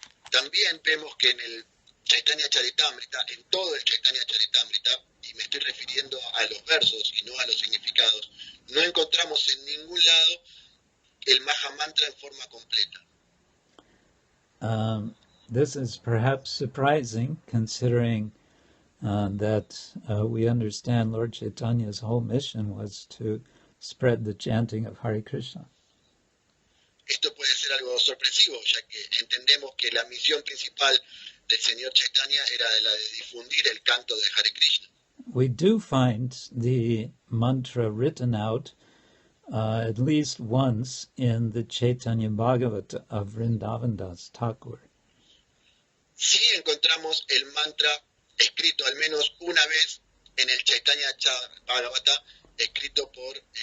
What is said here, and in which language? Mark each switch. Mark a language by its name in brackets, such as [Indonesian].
[Spanish] También vemos que en el Chaitanya Charitamrita, en todo el Chaitanya Charitamrita, y me estoy refiriendo a los versos y no a los significados, no encontramos en ningún lado el Mahamantra en forma completa. [English] This is perhaps surprising, considering that we understand Lord Chaitanya's whole mission was to spread the chanting of Hare Krishna. [Spanish] Esto puede ser algo sorpresivo, ya que entendemos que la misión principal del Señor Chaitanya era la de difundir el canto de Hare Krishna. [English] We do find the mantra written out at least once in the Chaitanya Bhagavatam of Vrindavan Das Thakur. [Spanish] Sí encontramos el mantra escrito al menos una vez en el Chaitanya Bhagavatam, escrito por